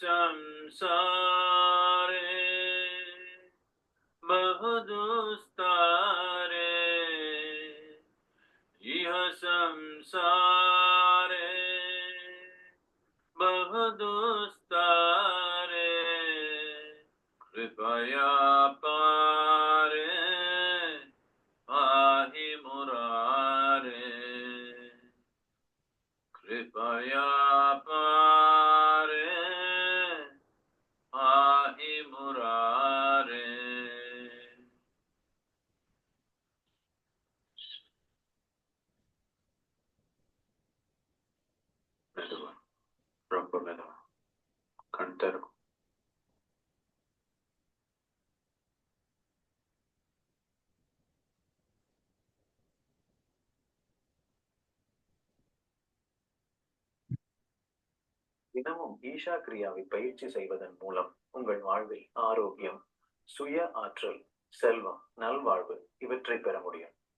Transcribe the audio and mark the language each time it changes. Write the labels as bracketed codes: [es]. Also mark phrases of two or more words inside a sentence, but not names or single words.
[sa] संसारे बहुदुस्तारे इह संसारे बहुदुस्तारे कृपया पारे पाहि मुरारे कृपया पारे पाहि मुरारे [ta] ரொம்ப மெதுவா கண் திறக்கும். தினமும் ஈஷா கிரியாவை பயிற்சி செய்வதன் மூலம் உங்கள் வாழ்வில் ஆரோக்கியம், சுய ஆற்றல், செல்வம், நல்வாழ்வு இவற்றை பெற முடியும்.